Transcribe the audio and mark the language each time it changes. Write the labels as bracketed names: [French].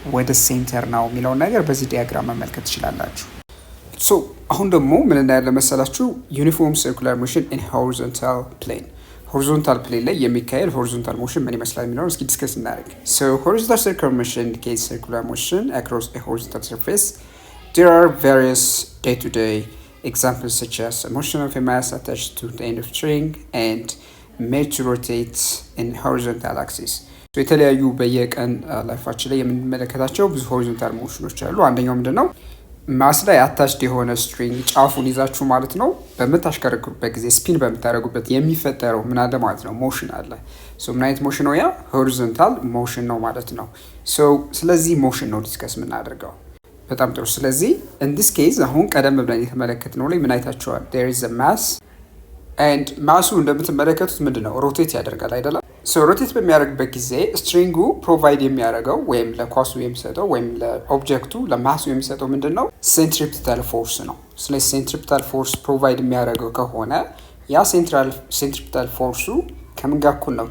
[Amharic] ወደ ሴንተር ነው የሚለውን ነገር በዚህ ዲያግራም መመልከት ትችላላችሁ። ሶ አሁን ደግሞ ምን እናያለን መሰላችሁ? [English] ዩኒፎርም ሰርኩላር ሞሽን ኢን [Amharic] ሆሪዞንታል ፕሌን። ሆሪዞንታል ፕሌን ላይ የሚካሄድ ሆሪዞንታል ሞሽን ምን ይመስላል የሚለውን እስኪ ዲስከስ እናደርግ። [English] ሶ ሆሪዞንታል ሰርኩላር ሞሽን ኢንዲኬትስ ሰርኩላር ሞሽን አክሮስ ኤ ሆሪዞንታል ሰርፌስ. There are various day-to-day examples such as a motion of a mass attached to the end of string and made to rotate in horizontal axis. [Amharic] የተለያዩ በየቀን ላይፋችን ላይ የምንመለከታቸው ብዙ ሆሪዞንታል ሞሽኖች አሉ። አንደኛው ምንድነው? ማስ ላይ አታችድ የሆነ ስትሪንግ ጫፉን ይዛችሁ ማለት ነው በምታሽከረክሩበት ጊዜ ስፒን በምታደርጉበት የሚፈጠረው ምን አለ ማለት ነው? ሞሽን አለ። ሶ ምን አይነት ሞሽን ነው ያ? ሆሪዞንታል ሞሽን ነው ማለት ነው። ሶ ስለዚህ ሞሽን ነው ዲስከስ የምናደርገው። በጣም ጥሩ። ስለዚህ [English] in this case [Amharic] አሁን ቀደም ብለን የተመለከትነው ላይ ምን አይታችኋል? [English] there is a mass and [Amharic] ማሱ እንደምትመለከቱት ምንድነው? ሮቴት ያደርጋል አይደለም? ሶ ሮቴት በሚያደርግበት ጊዜ ስትሪንጉ ፕሮቫይድ የሚያደርገው ወይም ለኳሱ የሚሰጠው ወይም ለኦብጀክቱ ለማሱ የሚሰጠው ምንድነው? ሴንትሪፒታል ፎርስ ነው። ስለዚህ ሴንትሪፒታል ፎርስ ፕሮቫይድ የሚያደርገው ከሆነ ያ ሴንትሪፒታል ፎርሱ ከምን ጋር እኩል ነው?